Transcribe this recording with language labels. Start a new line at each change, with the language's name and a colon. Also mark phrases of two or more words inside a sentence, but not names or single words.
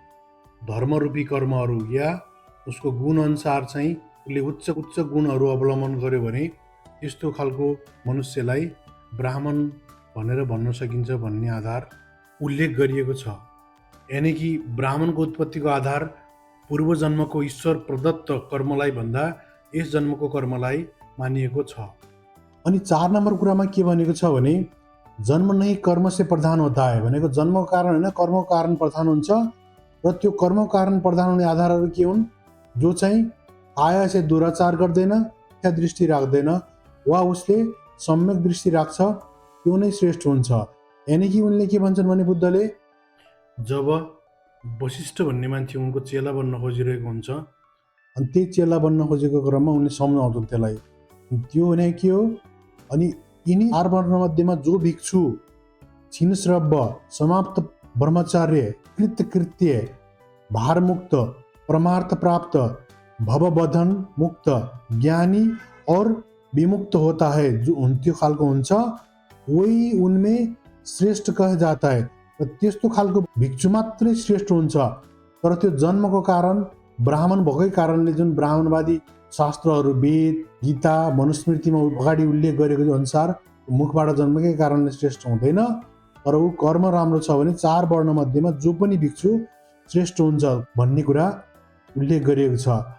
Nepali: धर्मरूपी कर्महरू या उसको गुणअनुसार चाहिँ उसले उच्च गुणहरू अवलम्बन गर्यो भने यस्तो खालको मनुष्यलाई ब्राह्मण भनेर भन्न सकिन्छ भन्ने आधार उल्लेख गरिएको छ। यानि कि ब्राह्मणको उत्पत्तिको आधार पूर्व जन्मको ईश्वर प्रदत्त कर्मलाई भन्दा यस जन्मको कर्मलाई मानिएको छ। अनि 4 नम्बर कुरामा के भनेको छ भने जन्म नै
Hindi: कर्म से प्रधान होता है
Nepali: भनेको जन्मको कारण होइन, कर्मको कारण प्रधान हुन्छ। र त्यो कर्मको कारण प्रधान हुने आधारहरू के हुन्? जो चाहिँ आया से दुराचार गर्दैन, मिथ्या दृष्टि राख्दैन वा उसले सम्यक दृष्टि राख्छ, त्यो नै श्रेष्ठ हुन्छ। यानि कि उनले के भन्छन् भने बुद्धले जब वशिष्ठ भन्ने मान्छे उनको चेला बन्न खोजिरहेको हुन्छ अनि त्यही चेला बन्न खोजेको क्रममा उनले सम्झाउँछन् त्यसलाई। त्यो भने के हो? अनि यिनी 4 वर्णमध्येमा जो भिक्षु छिन्नश्रव्य, समाप्त ब्रह्मचार्य, कृत्य, भारमुक्त, परमार्थ प्राप्त, भवबन्धन मुक्त,
Hindi: ज्ञानी और विमुक्त होता है,
Nepali: जो त्यो खालको हुन्छ
Hindi: वही उनमें श्रेष्ठ कह जाता है।
Nepali: र त्यस्तो खालको भिक्षु मात्रै श्रेष्ठ हुन्छ। तर त्यो जन्मको कारण ब्राह्मण भएकै कारणले जुन ब्राह्मणवादी शास्त्रहरू वेद, गीता, मनुस्मृतिमा अगाडि उल्लेख गरेको अनुसार मुखबाट जन्मेकै कारणले श्रेष्ठ हुँदैन। तर ऊ कर्म राम्रो छ भने 4 वर्णमध्येमा जो पनि भिक्षु श्रेष्ठ हुन्छ भन्ने कुरा उल्लेख गरिएको छ।